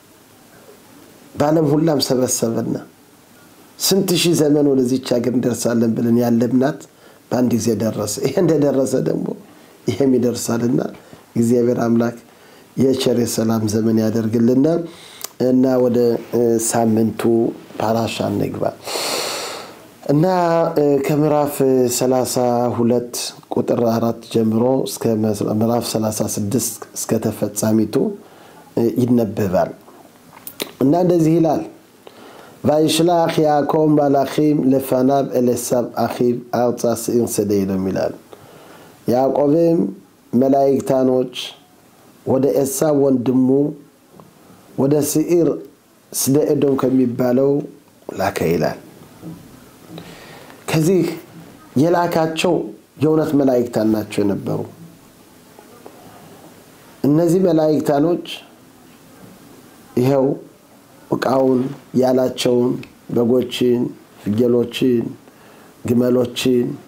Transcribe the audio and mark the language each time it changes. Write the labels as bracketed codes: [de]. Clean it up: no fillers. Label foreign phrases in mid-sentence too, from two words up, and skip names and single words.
[am] ባለም ሁላም ሰበሰበና ስንት ሺህ ዘመን ወደዚች ሀገር እንደርሳለን ብለን ያለምናት ባንድ ጊዜ ደረሰ ይሄ እንደደረሰ ደግሞ ይሄም ይደርሳልና እግዚአብሔር አምላክ የቸር ሰላም ዘመን ያደርግልና እና ወደ ሳምንቱ ፓራሻ እንግባ እና ከምዕራፍ 32 ቁጥር 4 ጀምሮ እስከ ምዕራፍ 36 እስከ ተፈጻሚቱ ይነበባል እና እንደዚህ ይላል [he] וישלח יעקב מלאכים לפניו אל עשו אחיו ארצה שעיר שדה [am] ይላል ያዕቆብም መላእክታኖች ወደ ኤሳው ወንድሙ ወደ ሲር ስለ ኤዶም ከሚባለው ላከ ይላል ከዚህ የላካቸው የእውነት መላእክታን ናቸው የነበሩ እነዚህ መላእክታኖች ይሄው ወቃውን ያላቸውን በጎችን ፍየሎችን ግመሎችን